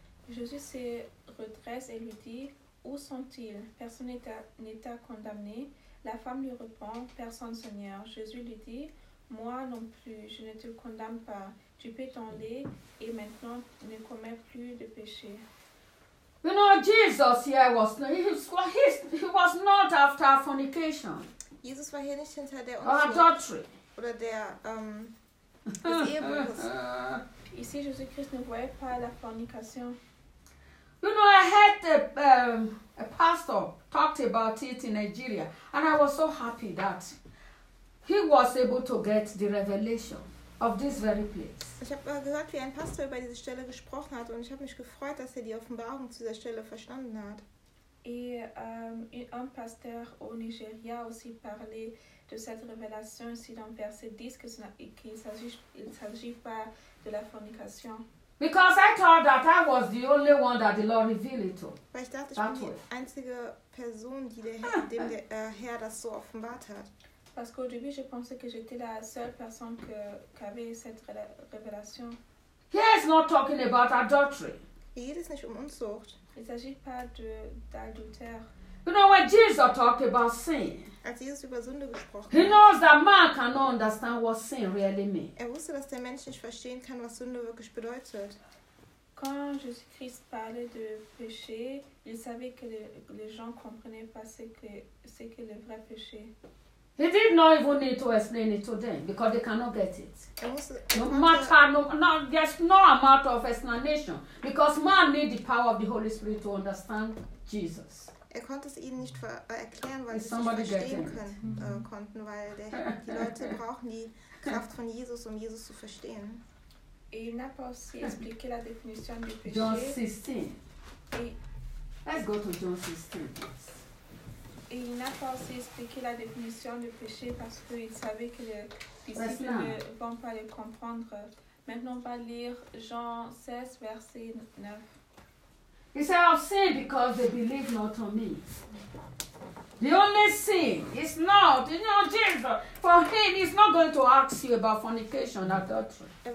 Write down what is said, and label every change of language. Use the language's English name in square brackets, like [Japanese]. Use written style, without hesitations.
[French] Jésus se redresse et lui dit, où sont-ils? Personne n'est à condamner. La femme lui répond, « Personne, Seigneur. » Jésus lui dit, « Moi non plus, je ne te condamne pas. Tu peux t'en aller et maintenant ne commets plus de péché. » [English] You know, Jesus here was not after fornication. [German] Jesus war hier nicht hinter der Unschuld. Adultery. Oder der, [French] Ici, Jésus-Christ ne voyait pas la fornication. [English] You know, I heard a pastor talked about it in Nigeria, and I was so happy that he was able to get the revelation of this very place. [German] Ich habe gehört, wie ein Pastor über diese Stelle gesprochen hat, und ich habe mich gefreut, dass er die Offenbarung zu dieser Stelle verstanden hat. [French] Ein Pasteur au Nigeria aussi parlé de cette révélation ici dans verset 10 qu'il s'agit pas de la fornication. [English] Because I thought that I was the only one that the Lord revealed it to. [German] Weil ich dachte, ich bin die einzige Person, die dem Herr das so offenbart hat. [French] Parce qu'au début, je pensais que j'étais la seule personne qu'avait cette révélation. [English] He is not talking about adultery. [German] Hier geht es nicht um Unzucht. [French] Il s'agit pas d'adultère. [English] You know, when Jesus talked about sin, [German] als Jesus über Sünde gesprochen hat, [English] he knows that man cannot understand what sin really means. [German] Er wusste, dass der Mensch nicht verstehen kann, was Sünde wirklich bedeutet. [French] Quand Jésus-Christ parlait de péché, il savait que les gens comprenaient pas ce que le vrai péché. [English] He did not even need to explain it to them because they cannot get it. There's no amount of explanation because man needs the power of the Holy Spirit to understand Jesus. [German] Er konnte es ihnen nicht erklären, weil sie es nicht verstehen konnten, weil die Leute brauchen die Kraft von Jesus, um Jesus zu verstehen. [French] Il n'a pas aussi expliqué la définition du péché. [English] John 16. Let's go to John 16. [French] Il n'a pas aussi expliqué la définition du péché parce qu'il savait que les disciples ne vont pas le comprendre. Maintenant, on va lire Jean 16, verset 9. [English] He said, I've sinned because they believe not on me. The only sin is not, you know, Jesus, for him, he's not going to ask you about fornication and adultery.